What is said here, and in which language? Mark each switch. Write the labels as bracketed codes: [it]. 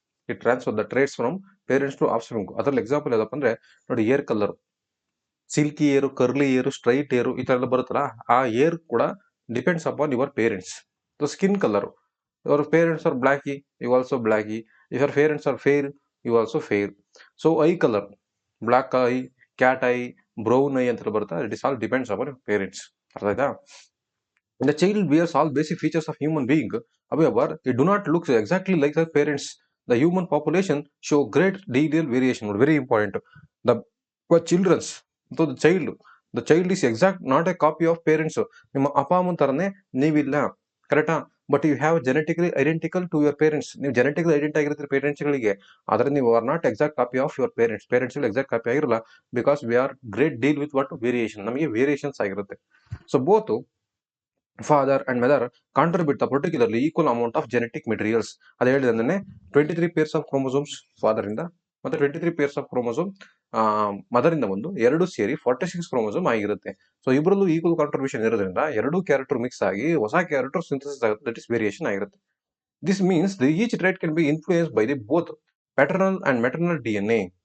[en] It transfer the traits from parents to offspring. [kn] ಅದ್ರಲ್ಲಿ example ಯಾವ್ದಪ್ಪ ಅಂದ್ರೆ ನೋಡಿ, ಏರ್ ಕಲರ್, ಸಿಲ್ಕಿ ಏರು, ಕರ್ಲಿ ಏರು, ಸ್ಟ್ರೈಟ್ ಏರು, ಈ ತರ ಎಲ್ಲ ಬರುತ್ತಲ್ಲ, ಆ ಏರ್ ಕೂಡ [en] Depends upon your parents. So skin colour, your parents are blacky, you also blacky. If your parents are fair, you also fair. So eye colour, black eye, cat eye, brown eye [kn] ಅಂತ ಬರುತ್ತೆ, [en] It is all depends upon parents. [kn] ಅರ್ಥ ಆಯ್ತಾ? [en] The child bears all basic features of human being. However, it do not look exactly like their parents. The human population show great deal variation. Very important. The children's, so the child is exact not a copy of parents. [kn] ನಿಮ್ಮ ಅಪ್ಪ ಅಮ್ಮನ ತರನೇ ನೀವಿಲ್ಲ, ಕರೆಕ್ಟಾ? [en] But you have genetically identical to your parents. [kn] ನೀವು genetically identity ಆಗಿರ್ತೀರಿ ಪೇರೆಂಟ್ಸ್ಗಳಿಗೆ, ಆದರೆ ನೀವು [en] are not exact copy of your parents [kn] exact copy ಆಗಿರಲ್ಲ, [en] Because we are great deal with what variation. [kn] ನಮಗೆ ವೇರಿಯೇಷನ್ಸ್ ಆಗಿರುತ್ತೆ. [en] So both father and mother contribute the particularly equal amount of genetic materials. [kn] ಅದು ಹೇಳಿದ್ರೆ [en] 23 pairs of chromosomes [kn] father ಇಂದ ಮತ್ತೆ 23 pairs of chromosome mother ಇಂದ ಒಂದು ಎರಡು ಸೇರಿ 46 ಕ್ರೋಮೋಸೋಮ್ ಆಗಿರುತ್ತೆ. ಸೊ ಇಬ್ಬರಲ್ಲೂ ಈಕ್ವಲ್ ಕಾಂಟ್ರಿಬ್ಯೂಷನ್ ಇರೋದ್ರಿಂದ ಎರಡು ಕ್ಯಾರೆಕ್ಟರ್ ಮಿಕ್ಸ್ ಆಗಿ ಹೊಸ ಕ್ಯಾರೆಕ್ಟರ್ ಸಿಂಥಸಿಸ್ ಆಗುತ್ತೆ, [en] that is variation [kn] ಆಗಿರುತ್ತೆ. [en] This means each trait can be influence by the both paternal and maternal DNA.